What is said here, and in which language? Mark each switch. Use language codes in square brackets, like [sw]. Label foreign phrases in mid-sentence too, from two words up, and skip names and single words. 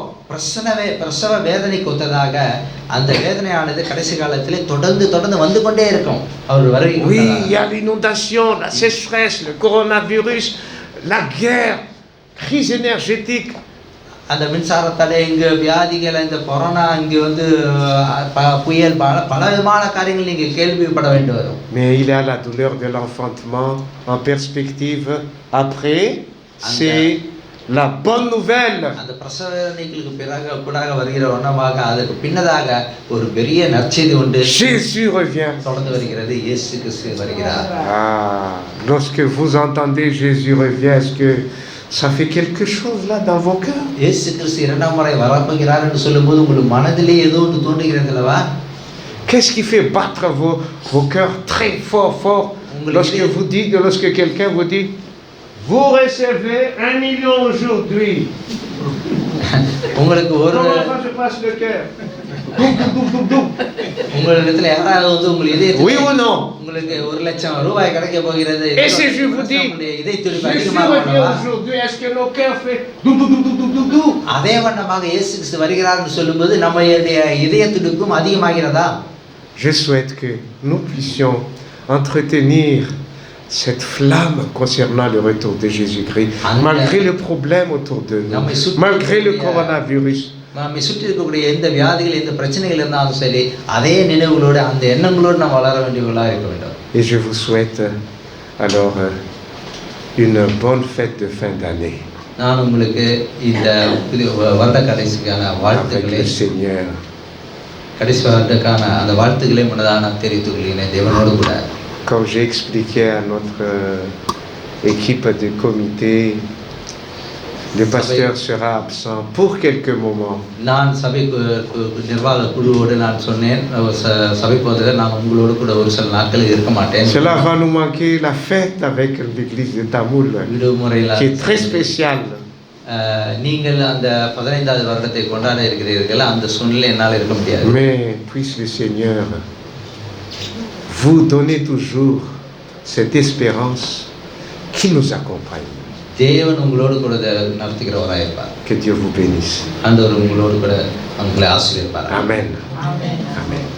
[ta] பிரசவ வேதனைக்கு ஒத்ததாக அந்த வேதனையானது கடைசி காலத்திலே தொடர்ந்து வந்து கொண்டே இருக்கும். அவர் வருகை. [fr] Oui, il y a l'inondation, la sécheresse, le coronavirus, la guerre, crise énergétique. [ta] அந்த மின்சார தடை, இங்கு வியாதிகள், இந்த கொரோனா, இங்கு வந்து புயல், பல விதமான காரியங்கள் நீங்க கேள்விப்பட வேண்டி வரும். [fr] Mais il y a la douleur de l'enfantement en perspective. Après, c'est la bonne nouvelle. [ta] அந்த பிரசவ வேதனைகளுக்கு பிறகு கூட வருகிற வண்ணமாக அதற்கு பின்னதாக ஒரு பெரிய நற்செய்தி உண்டு. [fr] Jésus revient. [ta] தொடர்ந்து வருகிறது, இயேசு கிறிஸ்து வருகிறார். [fr] Ah, lorsque vous entendez Jésus revient, est-ce que ça fait quelque chose là dans vos cœurs? [ta] இயேசு கிறிஸ்து இரண்டாம் முறை வரப்போகிறார் என்று சொல்லும்போது உங்களுக்கு மனதிலே ஏதோ ஒன்று தோன்றுகிறது அல்லவா? [fr] Qu'est-ce qui fait battre vos cœurs très fort lorsque quelqu'un vous dit vous recevez 1 million aujourd'hui? [ta] உங்களுக்கு ஒரு [fr] Comment ça se passe le cœur? [ta] உங்களிடத்தில் யாராவது வந்து உங்கள் இதயத்தை [fr] Oui ou non? [ta] உங்களுக்கு 1 லட்சம் ரூபாய் கிடைக்க போகிறது. [fr] Et si je vous dis [ta] இதய துடிப்பு [fr] Jésus [ta] அதிகமாக [fr] revient aujourd'hui, est-ce que nos cœurs fait dou? [ta] அதே வண்ணமாக இயேசு கிறிஸ்து வருகிறார் என்று சொல்லும்போது நம்முடைய இதய துடிப்பும் அதிகமாகிறதா? [fr] Je souhaite que nous puissions entretenir cette flamme concernant le retour de Jésus-Christ, malgré les problèmes autour de nous, malgré le coronavirus. [ta] நம்மை சுற்றி இருக்கக்கூடிய எந்த வியாதிகள், எந்த பிரச்சனைகள் இருந்தாலும் சரி, அதே நினைவுகளோடு அந்த எண்ணங்களோடு நாம் வளர வேண்டியவர்களாக இருக்க வேண்டும். [fr] Et je vous souhaite alors une bonne fête de fin d'année. [ta] நான் உங்களுக்கு இந்த வருட கடைசிக்கான வாழ்த்துக்களை, [fr] Seigneur, [ta] கடைசி வருடக்கான அந்த வாழ்த்துக்களை முன்னதாக நான் தெரிவித்துக் கொள்கிறேன் தேவனோடு கூட. [fr] Comme j'ai expliqué à notre équipe de comité, le pasteur sera absent pour quelques moments. [ta] நான் சபை நிர்வாக குழுவோடு நான் சொன்னேன், சபை போதகர் நான் உங்களோடு கூட ஒரு சில நாட்கள் இருக்க மாட்டேன். [fr] Cela va nous manquer la fête avec l'église de Tamoul, qui est très spéciale. [ta] நீங்கள் அந்த 15வது வருடத்தை கொண்டாட இருக்கிறீர்கள், அந்த சூழ்நிலை என்னால் இருக்க முடியாது. [fr] Mais puisse le Seigneur vous donner toujours cette espérance qui nous accompagne. [ta] தேவன் உங்களோடு கூட நடத்துகிறவராக இருப்பார். [fr] Que Dieu vous bénisse. [ta] ஆண்டவர் உங்களோடு கூட உங்களை ஆசீர்வதிப்பார். Amen. Amen. Amen.